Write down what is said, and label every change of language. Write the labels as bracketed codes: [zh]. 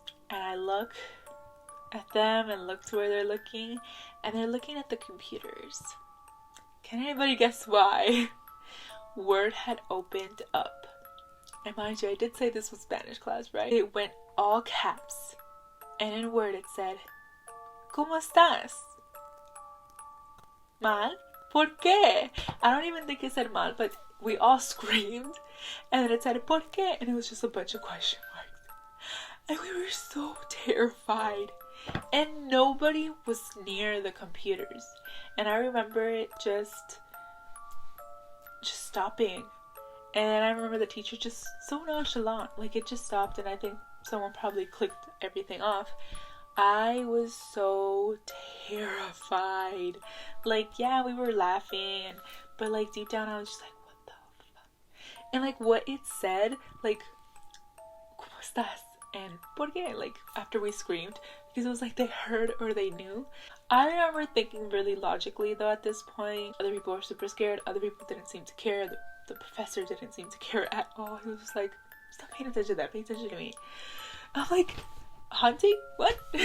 [en] And I look at them and look to where they're looking. And they're looking at the computers. Can anybody guess why? Word had opened up. And mind you, I did say this was Spanish class, right? It went all caps. And in Word it said, [es] ¿Cómo estás? Mal? ¿Por qué? [en] I don't even think it said mal, but we all screamed, and then it said [es] "por qué?" [en] and it was just a bunch of question marks. And we were so terrified. And nobody was near the computers. And I remember it just stopping. And then I remember the teacher just so nonchalant. Like, it just stopped, and I think someone probably clicked everything off. I was so terrified. Like, yeah, we were laughing, but like deep down I was just like, what the fuck? And like what it said, like, [es] ¿cómo estás? [en] And [es] ¿por qué? [en] Like, after we screamed, because it was like they heard or they knew. I remember thinking really logically though at this point. Other people were super scared. Other people didn't seem to care. The professor didn't seem to care at all. He was just like, stop paying attention to that. Pay attention to me. I'm like, haunting? What?